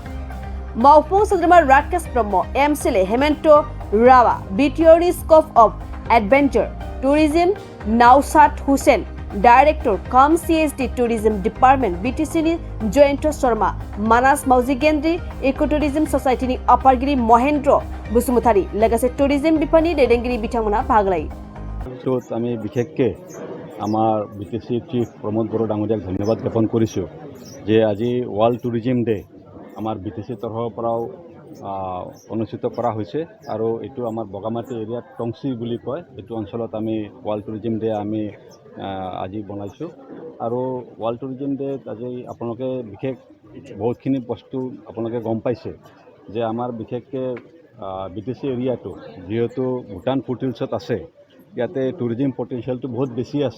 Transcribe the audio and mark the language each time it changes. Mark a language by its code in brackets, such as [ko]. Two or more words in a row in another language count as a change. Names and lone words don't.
[brx] मावफुं सोद्रोमा राकेश ब्रह्म, एमएलए हेमन्त राभा, बिटिआरनि [en] scope of adventure tourism [brx] नाउसाद हुसेन, [en] director cum CSD tourism department [brx] बिटिसिनि जयंत शर्मा, मानास मावजि गेन्द्रि इको टुरिज्म ससाइटिनि आफादगिरि महेन्द्र बसुमतारी लोगोसे टुरिज्म बिफाननि दैदेनगिरि बिथांमोना बाहागो लायो। [as] আমি বিশেষকৈ আমাৰ বিটিসি চিফ প্ৰমোদ বড়ো ডাঙৰীয়াক ধন্যবাদ জ্ঞাপন কৰিছোঁ যে আজি ৱৰ্ল্ড টুৰিজিম ডে আমাৰ বিটিসি তৰফৰ পৰাও অনুষ্ঠিত কৰা হৈছে আৰু এইটো আমাৰ বগামাটি এৰিয়াত টংচি বুলি কয়। এইটো অঞ্চলত আমি ৱৰ্ল্ড টুৰিজিম ডে আমি আজি বনাইছোঁ আৰু ৱৰ্ল্ড টুৰিজিম ডেত আজি আপোনালোকে বিশেষ বহুতখিনি বস্তু আপোনালোকে গম পাইছে যে আমাৰ বিশেষকৈ বিটিসি এৰিয়াটো যিহেতু ভূটান ফুটহিলছত আছে, ইয়াতে [en] tourism potentialto [as] বহুত বেছি আছে।